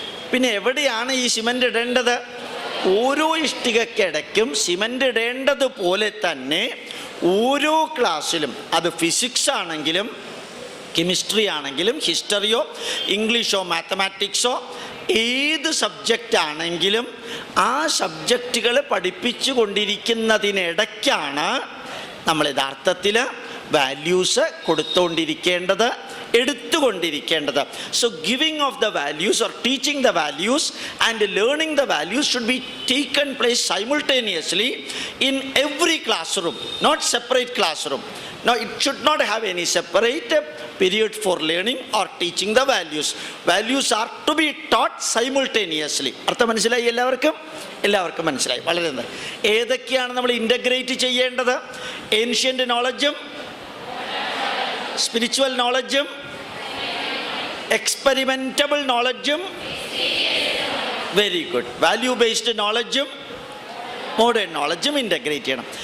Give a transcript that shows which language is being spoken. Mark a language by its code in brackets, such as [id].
[ml] പിന്നെ എവിടെയാണ് ഈ സിമൻ്റ് ഇടേണ്ടത്? ഓരോ ഇഷ്ടികയ്ക്കിടയ്ക്കും സിമൻ്റ് ഇടേണ്ടതുപോലെ തന്നെ ഓരോ ക്ലാസ്സിലും, അത് ഫിസിക്സ് ആണെങ്കിലും കെമിസ്ട്രി ആണെങ്കിലും ഹിസ്റ്ററിയോ ഇംഗ്ലീഷോ മാത്തമാറ്റിക്സോ ഏത് സബ്ജക്റ്റ് ആണെങ്കിലും ആ സബ്ജക്റ്റുകൾ പഠിപ്പിച്ചു കൊണ്ടിരിക്കുന്നതിനിടയ്ക്കാണ് നമ്മൾ യഥാർത്ഥത്തിൽ values കൊടുത്തുകൊണ്ടിരിക്കേണ്ടത്, എടുത്തുകൊണ്ടിരിക്കേണ്ടത്. [en] So giving of the values or teaching the values and learning the values should be taken place simultaneously in every classroom, not separate classroom. Now it should not have any separate period for learning or teaching the values. Values are to be taught simultaneously. [ml] അർത്ഥം മനസ്സിലായി? എല്ലാവർക്കും മനസ്സിലായി? വളരെ നന്നായി. ഏതൊക്കെയാണ് നമ്മൾ integrate ചെയ്യേണ്ടത്? Ancient നോളജും spiritual നോളജും experimentable നോളജും, [en] very good, [ml] value based നോളജും modern നോളജും integrate ചെയ്യണം.